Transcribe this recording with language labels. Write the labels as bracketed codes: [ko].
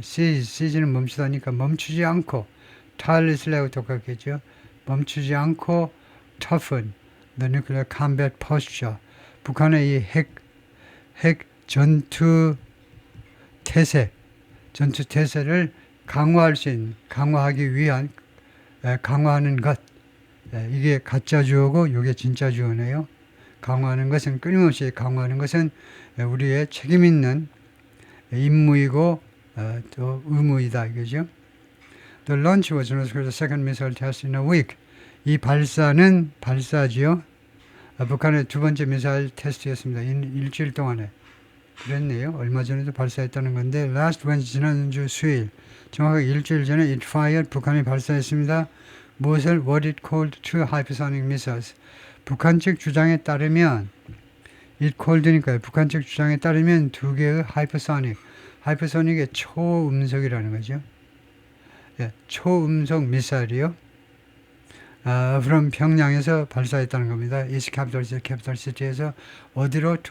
[ko] cease는 멈추다니까 멈추지 않고, tirelessly하고 똑같겠죠. 멈추지 않고 [en] toughen the nuclear combat posture. [ko] 북한의 이 핵 전투 태세를 강화하기 위한, 강화하는 것. 이게 가짜 주어고 이게 진짜 주어네요. 끊임없이 강화하는 것은 우리의 책임 있는 임무이고 또 의무이다 이거죠. [en] The launch was the second missile test in a week. [ko] 이 발사지요. 북한의 두 번째 미사일 테스트였습니다. 일주일 동안에. 그랬네요. 얼마 전에도 발사했다는 건데 [en] last Wednesday, [ko] 지난주 수요일, 정확하게 일주일 전에 [en] it fired, [ko] 북한이 발사했습니다. 무엇을? [en] What it called two hypersonic missiles. [ko] 북한 측 주장에 따르면 it called니까요. 북한 측 주장에 따르면 두 개의 하이퍼소닉의 초음속이라는 거죠. 초음속 미사일이요. from 평양에서 발사했다는 겁니다. East Capital City에서 어디로?